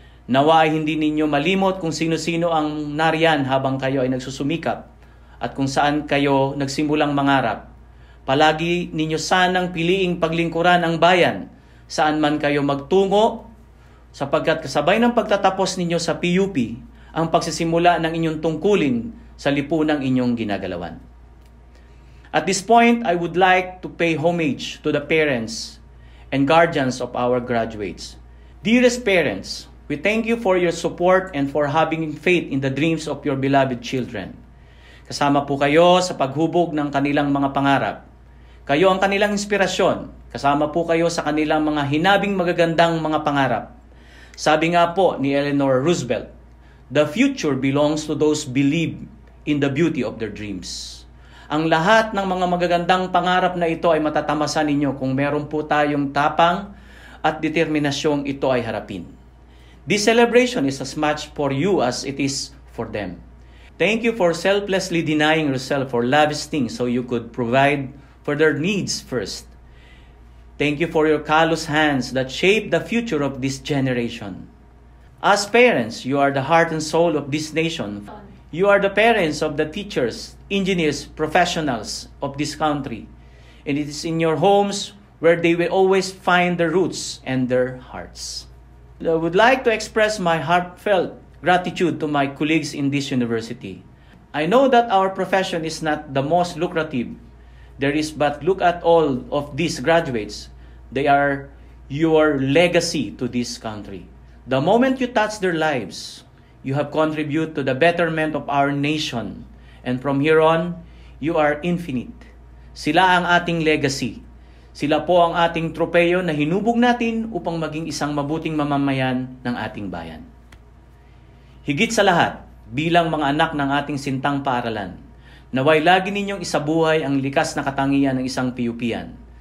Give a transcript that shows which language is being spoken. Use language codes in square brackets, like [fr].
[tl] Nawa ay hindi ninyo malimot kung sino-sino ang nariyan habang kayo ay nagsusumikap at kung saan kayo nagsimulang mangarap. Palagi ninyo sanang piliing paglingkuran ang bayan saan man kayo magtungo sapagkat kasabay ng pagtatapos ninyo sa PUP ang pagsisimula ng inyong tungkulin sa lipunang inyong ginagalawan. [en] At this point, I would like to pay homage to the parents and guardians of our graduates. Dearest parents, we thank you for your support and for having faith in the dreams of your beloved children. [tl] Kasama po kayo sa paghubog ng kanilang mga pangarap. Kayo ang kanilang inspirasyon. Kasama po kayo sa kanilang mga hinabing magagandang mga pangarap. Sabi nga po ni [en] Eleanor Roosevelt, "The future belongs to those who believe in the beauty of their dreams." [tl] Ang lahat ng mga magagandang pangarap na ito ay matatamasan ninyo kung meron po tayong tapang at determinasyong ito ay harapin. [en] This celebration is as much for you as it is for them. Thank you for selflessly denying yourself for lavish things so you could provide for their needs first. Thank you for your callous hands that shape the future of this generation. As parents, you are the heart and soul of this nation. You are the parents of the teachers, engineers, professionals of this country. And it is in your homes where they will always find their roots and their hearts. I would like to express my heartfelt gratitude to my colleagues in this university. I know that our profession is not the most lucrative there is, but look at all of these graduates. They are your legacy to this country. The moment you touch their lives, you have contributed to the betterment of our nation. And from here on, you are infinite. [tl] Sila ang ating legacy. Sila po ang ating tropeyo na hinubog natin upang maging isang mabuting mamamayan ng ating bayan. Higit sa lahat, bilang mga anak ng ating sintang paaralan, naway lagi ninyong isabuhay ang likas na katangian ng isang PUPian.